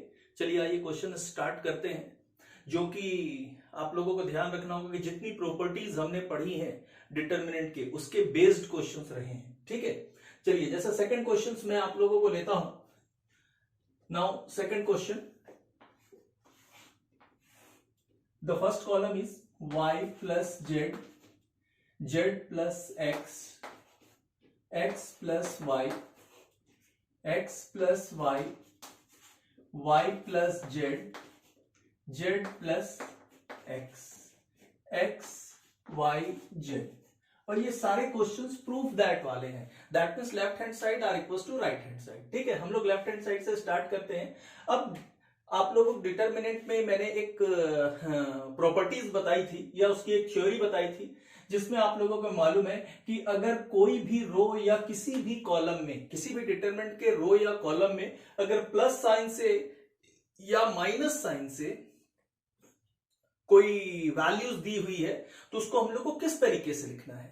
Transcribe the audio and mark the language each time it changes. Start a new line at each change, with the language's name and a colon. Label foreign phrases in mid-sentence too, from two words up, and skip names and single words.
Hindi: चलिए आइए
English: question start
Hindi: करते हैं। जो कि आप लोगों को ध्यान रखना होगा कि जितनी प्रॉपर्टीज हमने पढ़ी हैं डिटर्मिनेंट के, उसके
English: based questions
Hindi: रहे हैं। ठीक है, चलिए जैसा
English: second question
Hindi: मैं आप लोगों को लेता हूं।
English: now second question, the first column is y plus z, z plus x, x plus y, x plus y, y plus z, z plus x, x y z।
Hindi: और ये सारे
English: questions proof that
Hindi: वाले हैं।
English: that means left hand side are equal to right hand side.
Hindi: ठीक है, हम लोग
English: left hand side
Hindi: से स्टार्ट करते हैं। अब आप लोगों को डिटर्मिनेंट में मैंने एक प्रॉपर्टीज बताई थी या उसकी एक थ्योरी बताई थी, जिसमें आप लोगों को मालूम है कि अगर कोई भी रो या किसी भी कॉलम में, किसी भी डिटरमिनेंट के रो या कॉलम में अगर
English: plus sign
Hindi: से या
English: minus sign
Hindi: से कोई वैल्यूज दी हुई है तो उसको हम लोग को किस तरीके से लिखना है।